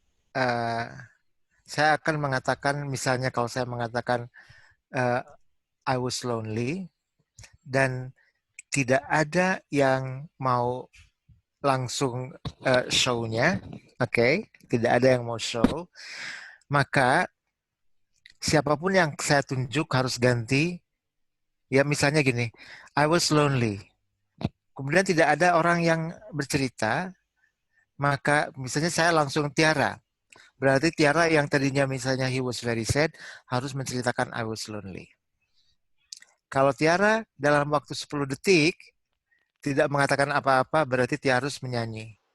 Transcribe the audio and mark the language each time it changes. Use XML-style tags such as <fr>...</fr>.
<id>Saya akan mengatakan, misalnya kalau saya mengatakan</id> <en>I was lonely,</en> <id>dan tidak ada yang mau langsung show-nya, oke? Tidak ada yang mau show, maka siapapun yang saya tunjuk harus ganti. Ya misalnya gini,</id> <en>I was lonely.</en> <id>Kemudian tidak ada orang yang bercerita, maka misalnya saya langsung Tiara. Berarti Tiara yang tadinya misalnya</id> <en>he was very sad</en> <id>harus menceritakan</id> <en>I was lonely.</en> <id>Kalau Tiara dalam waktu 10 detik tidak mengatakan apa-apa, berarti Tiara harus menyanyi.</id>